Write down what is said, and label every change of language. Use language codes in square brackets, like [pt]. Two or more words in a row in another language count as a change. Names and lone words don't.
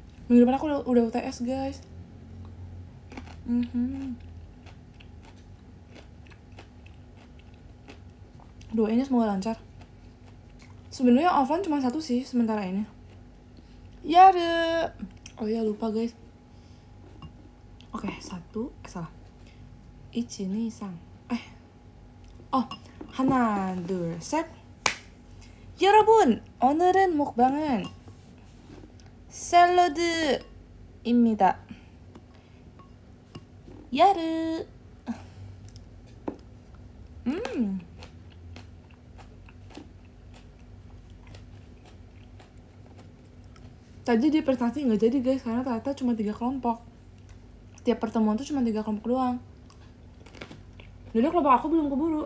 [id] Minggu depan aku udah UTS guys. Doainnya semoga lancar. Sebenarnya offline cuma satu sih sementara ini. Ya deh. Oh ya lupa guys. Oke, salah. [ja] Ichi ni san. [ko] 하나, 둘, 셋. 여러분, 오늘은 먹방은 샐러드입니다. 야르. [id] Tadi di prestasi nggak jadi guys, karena ternyata cuma 3 kelompok. Tiap pertemuan tuh cuma 3 kelompok doang. Jadi kelompok aku belum keburu.